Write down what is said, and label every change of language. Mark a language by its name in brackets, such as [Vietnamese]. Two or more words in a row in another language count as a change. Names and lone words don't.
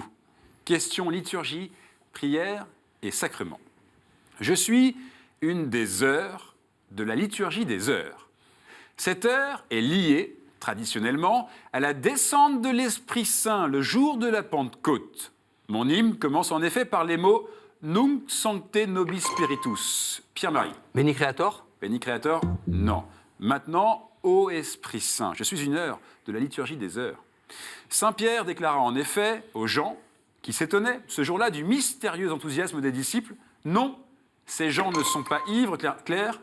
[French] Question liturgie, prière et sacrement. Je suis une des heures de la liturgie des heures. Cette heure est liée, traditionnellement, à la descente de l'Esprit Saint le jour de la Pentecôte. Mon hymne commence en effet par les mots « [Latin] Nunc sancte nobis spiritus ». [French] Pierre-Marie. [Latin] Béni Créator. [French] Béni Créateur, non. Maintenant, ô Esprit Saint, je suis une heure de la liturgie des heures. Saint Pierre déclara en effet aux gens qui s'étonnaient ce jour-là du mystérieux enthousiasme des disciples, « Non, ces gens ne sont pas ivres, Claire ?»